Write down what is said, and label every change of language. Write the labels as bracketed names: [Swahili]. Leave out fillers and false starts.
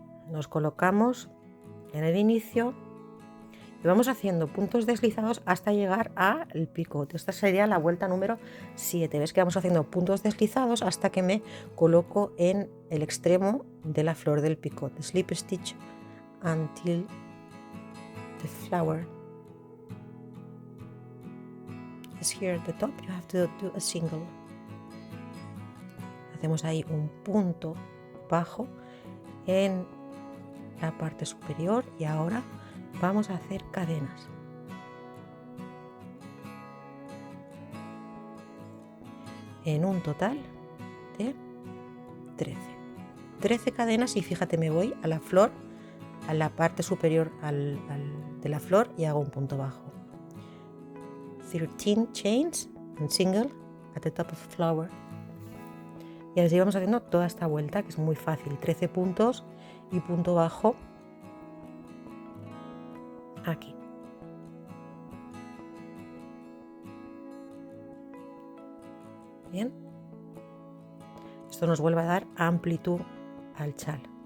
[Spanish] Nos colocamos en el inicio y vamos haciendo puntos deslizados hasta llegar al picot. Esta sería la vuelta número 7. Ves que vamos haciendo puntos deslizados hasta que me coloco en el extremo de la flor del picot. [English] Slip stitch until the flower is here at the top. You have to do a single. [Spanish] Hacemos ahí un punto bajo en la parte superior y ahora vamos a hacer cadenas. En un total de 13 cadenas y fíjate, me voy a la flor, a la parte superior de la flor y hago un punto bajo. [English] 13 chains and single at the top of the flower. [Spanish] Y así vamos haciendo toda esta vuelta, que es muy fácil. 13 puntos y punto bajo aquí. Bien. Esto nos vuelve a dar amplitud al chal.